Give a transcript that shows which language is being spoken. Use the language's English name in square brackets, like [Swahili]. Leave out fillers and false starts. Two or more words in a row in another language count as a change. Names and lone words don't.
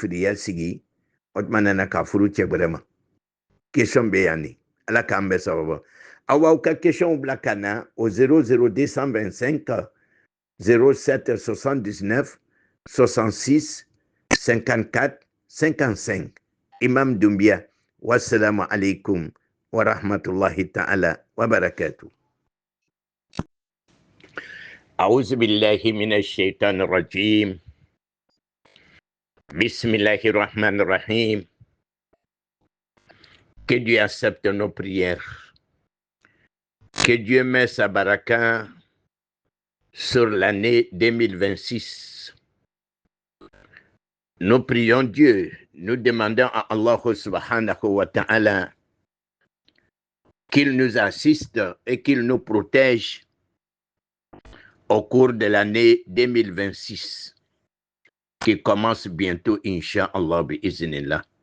[Bambara] firiya sigi o tumana na ka furu cɛ wɛrɛ ma question bɛ yan de ala k'an bɛɛ sababu aw b'aw ka question bila ka na o 00225 07 79 66 54 55 Imam Doumbia [Arabic] والسلام عليكم ورحمة الله تعالى وبركاته أعوذ بالله من الشيطان الرجيم بسم الله الرحمن الرحيم. [French] Que Dieu accepte nos prières. Que Dieu mette sa baraka sur l'année 2026. Nous prions Dieu, nous demandons à Allah [Arabic] سبحانه وتعالى [French] qu'il nous assiste et qu'il nous protège au cours de l'année 2026 qui commence bientôt, [Arabic] إن شاء الله بإذن الله.